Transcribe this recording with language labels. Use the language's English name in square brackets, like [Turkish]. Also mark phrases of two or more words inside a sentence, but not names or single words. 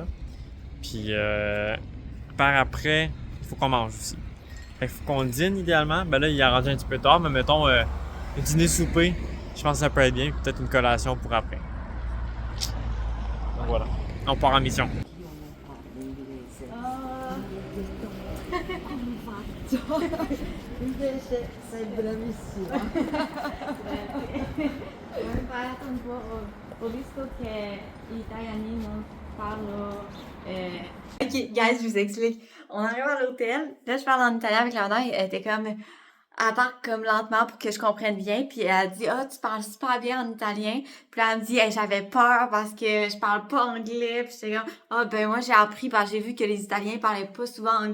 [French] Puis, par après, il faut qu'on mange aussi. Fait qu'il faut qu'on dîne idéalement. Ben là, il est rendu un petit peu tard, mais mettons, le dîner-souper, je pense que ça peut être bien. Peut-être une collation pour après. Donc voilà, on part en mission. [Italian] Invece sei bravissima. Ho imparato un po', ho visto che gli italiani non parlent. [English] Ok, guys, [French] je vous explique. On arrive à l'hôtel, là je parle en italien avec la madame, elle était comme... Elle parle comme lentement pour que je comprenne bien, puis elle dit « Ah, tu parles super bien en italien. » Puis là, elle me dit hey, « J'avais peur parce que je parle pas anglais. » Puis j'étais comme « Ah, ben moi j'ai appris parce que j'ai vu que les Italiens parlaient pas souvent anglais.